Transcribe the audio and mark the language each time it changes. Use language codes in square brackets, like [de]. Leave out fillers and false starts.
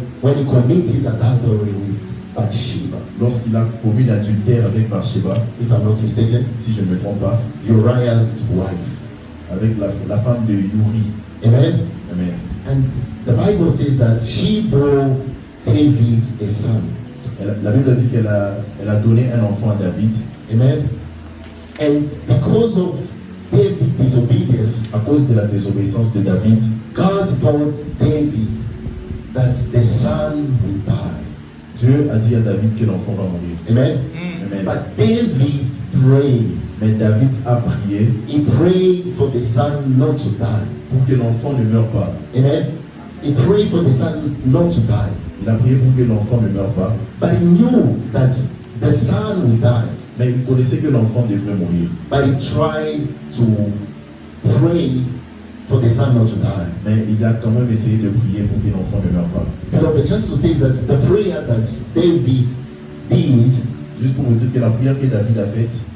[en] when he committed adultery with Bathsheba. [fr] lorsqu'il a commis l'adultère avec Bathsheba, [en] If I'm not mistaken, [fr] si je ne me trompe pas, [en] Uriah's wife. [fr] avec la femme de Uri. Amen. Amen. [en] And the Bible says that she bore David a son. [fr] La Bible dit qu'elle a donné un enfant à David. Amen. [en] And because of David's disobedience, [fr] À cause de la désobéissance de David, [en] God told David that the son will die. [fr] Dieu a dit à David que l'enfant va mourir. Amen. Amen. [en] But David prayed. [fr] Mais David a prié [en] He prayed for the son not to die. [fr] pour que l'enfant ne meure pas. Amen. [en] He prayed for the son not to die. [fr] Il a prié pour que l'enfant ne meure pas. [en] But he knew that the son will die. [fr] Mais il connaissait que l'enfant devrait mourir. [en] But he tried to pray for the son not to die. [fr] Mais il a quand même essayé de prier pour que l'enfant ne meure pas. [en] Beloved, just to say that the prayer that David did [fr] Juste pour vous dire que la prière que David a faite,